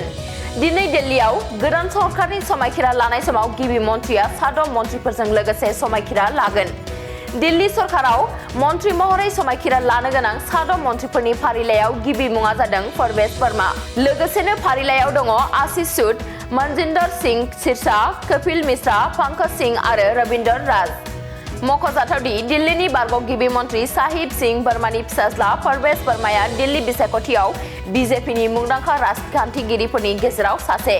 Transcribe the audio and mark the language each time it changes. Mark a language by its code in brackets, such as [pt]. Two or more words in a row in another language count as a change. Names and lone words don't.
[brx] दिनै दिल्लीयाव गोदान सरकारनि समायखिरा लानाय समाव गिबि मन्थ्रिया 7 मन्थ्रिफोरजों लोगोसे समायखिरा लागोन। दिल्ली सरकाराव मन्थ्रि महरै समायखिरा लानो गोनां 7 मन्थ्रिफोरनि फारिलाइयाव गिबि मुङा जादों परवेश वर्मा। लोगोसेनो फारिलाइयाव दङ आशीष सूद, मनजिंदर सिंह सिरसा, कपिल मिश्रा, पंकज सिंह आरो रविंदर राज। मख'जाथावदि दिल्लीनि बारग' गिबि मन्थ्रि साहिब सिंह वर्मानि फिसाज्ला परवेश वर्माया दिल्ली बिसायख'थियाव बीजेपीनि मुंदांखा राजखान्थिगिरिफोरनि गेजेराव सासे।